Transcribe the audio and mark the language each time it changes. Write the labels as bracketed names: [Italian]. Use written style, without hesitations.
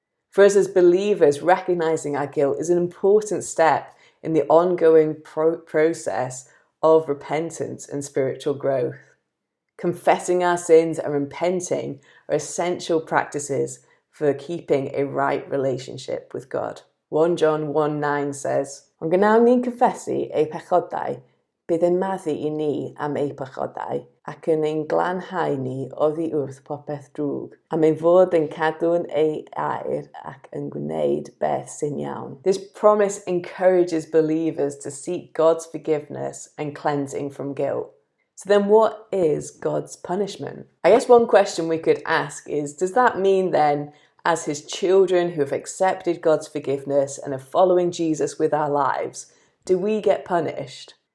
[English] For us as believers, recognizing our guilt is an important step in the ongoing process of repentance and spiritual growth. Confessing our sins and repenting are essential practices for keeping a right relationship with God. [Welsh] 1 John 1:9 says, "Ond gnawn ni'n cyffesu ei pechodau, bydd yn maddu I ni am ei pechodau, ac yn ein glanhau ni oddi wrth popeth drwg, am ein fod yn cadw'n ei air ac yn gwneud beth sy'n iawn." [English] This promise encourages believers to seek God's forgiveness and cleansing from guilt. So then what is God's punishment? I guess one question we could ask is, does that mean then, as his children who have accepted God's forgiveness and are following Jesus with our lives, do we get punished?